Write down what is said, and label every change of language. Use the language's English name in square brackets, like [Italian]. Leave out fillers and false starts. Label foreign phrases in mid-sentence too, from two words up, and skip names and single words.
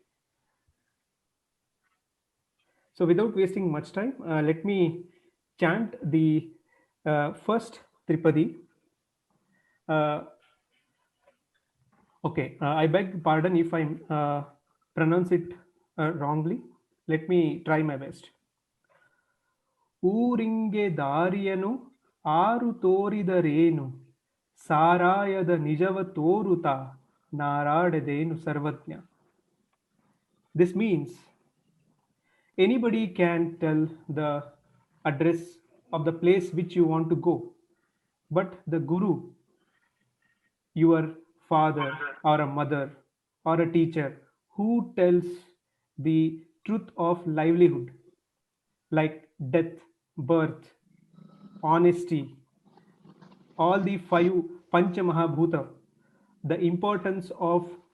[English] So without wasting much time, let me chant the first Tripadi. Okay, I beg pardon if I pronounce it wrongly. Let me try my best. [Kannada] ಊರಿಂಗೆ ದಾರಿಯನು ಆರು ತೋರಿದರೇನು ಸಾರಾಯದ ನಿಜವ ತೋರುತ ನಾರಾಡದೇನು ಸರ್ವಜ್ಞ. [English] This means anybody can tell the address of the place which you want to go, but the Guru, your father or a mother or a teacher who tells the truth of livelihood, like death, birth, honesty, all the 5 Pancha Mahabhuta, the importance of